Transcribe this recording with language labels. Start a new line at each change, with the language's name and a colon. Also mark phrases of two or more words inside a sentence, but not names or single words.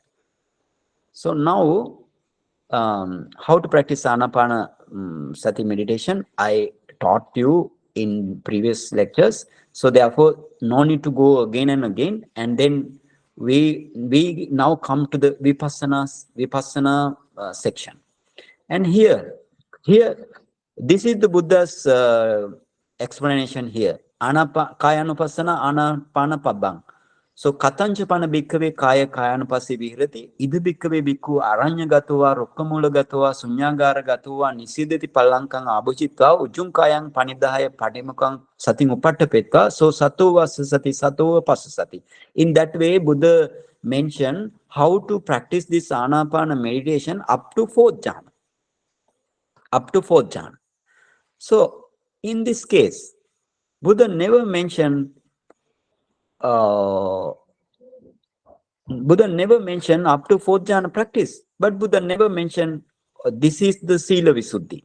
English: So now how to practice
Pali: Anapana Sati
English: meditation, I taught you in previous lectures. So therefore, no need to go again and again. And then we now come to the vipassana section. And here, this is the Buddha's explanation here.
Pali: Kayanupassana, Anapana Pabbang. So katanchapana bhikkave kaya kayanupassi vihirati idu bhikkave bhikkhu aranya gatuva rokkamula gatuva sunyagara gatuva nisidati pallankang abhuchitva ujjum kayang panidahaya padimukang sating upattapetva so sato vasasati sato pasasati.
English: In that way, Buddha mentioned how to practice this Anapana meditation up to fourth jhana. Up to fourth jhana. So in this case, Buddha never mentioned up to fourth jhana practice, but Buddha never mentioned this is the
Pali: Sila Visuddhi.